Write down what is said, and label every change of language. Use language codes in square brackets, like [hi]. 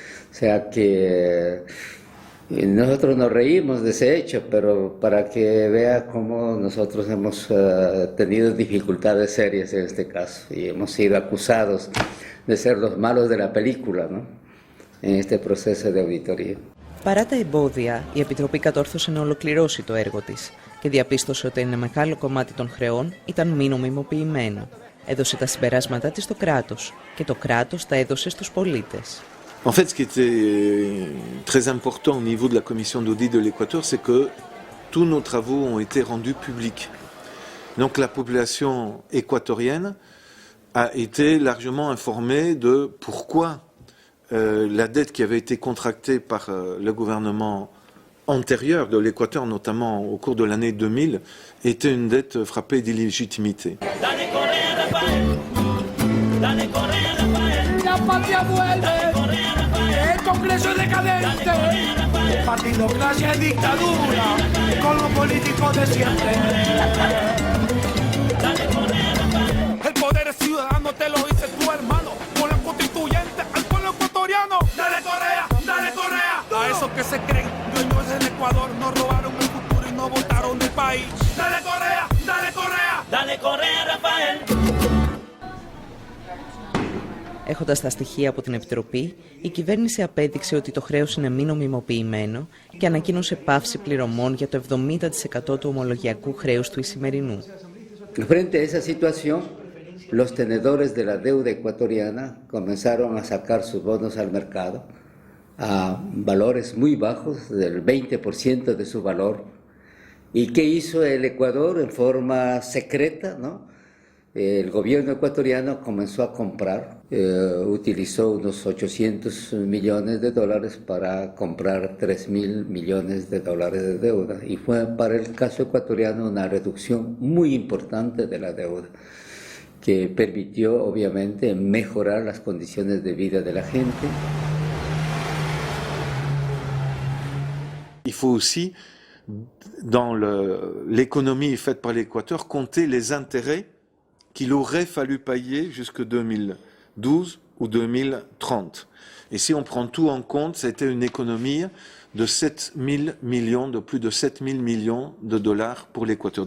[es] O sea que nosotros nos reímos de ese hecho, pero para que vea cómo nosotros hemos tenido dificultades serias en este caso y hemos sido acusados de ser los malos de la película, ¿no? En este proceso de auditoría. [el] Παρά τα εμπόδια, η Επιτροπή κατόρθωσε να ολοκληρώσει το έργο της και διαπίστωσε ότι ένα μεγάλο κομμάτι των χρεών ήταν μη νομιμοποιημένο. Έδωσε τα συμπεράσματά της στο κράτος και το κράτος τα έδωσε στους πολίτες. [fr] En fait, ce qui était très important au niveau de la commission d'audit de l'Équateur, c'est que tous nos travaux ont été rendus publics. Donc la population équatorienne a été largement informée de pourquoi la dette qui avait été contractée par le gouvernement antérieure de l'Équateur, notamment au cours de l'année 2000, était une dette frappée d'illégitimité. [es] La patria vuelve, el Congreso es decadente, partidocracia y dictadura, con los políticos de siempre. El poder es ciudadano, te lo dice tu hermano, con la constituyente al pueblo ecuatoriano. Dale Correa, dale Correa. A esos que se creen dueños del Ecuador, nos robaron el futuro y no votaron del país. Dale Correa, dale Correa. Dale Correa, Rafael. [el] Έχοντας τα στοιχεία από την Επιτροπή, η κυβέρνηση απέδειξε ότι το χρέος είναι μη νομιμοποιημένο και ανακοίνωσε πάυση πληρωμών για το 70% του ομολογιακού χρέους του Ισημερινού. [es] Frente a esa situación, los tenedores de la deuda ecuatoriana comenzaron a sacar sus bonos al mercado a valores muy bajos, del 20% de su valor. ¿Y qué hizo el Ecuador en forma secreta, no? El gobierno ecuatoriano comenzó a comprar, utilizó unos 800 millones de dólares para comprar 3.000 millones de dólares de deuda. Y fue para el caso ecuatoriano una reducción muy importante de la deuda, que permitió obviamente mejorar las condiciones de vida de la gente. [fr] Il faut aussi, dans l'économie faite par l'Équateur, compter les intérêts qu'il aurait fallu payer jusque 2012 ou 2030. Et si on prend tout en compte, c'était une économie de 7 000 millions, de plus de 7 000 millions de dollars pour l'Équateur.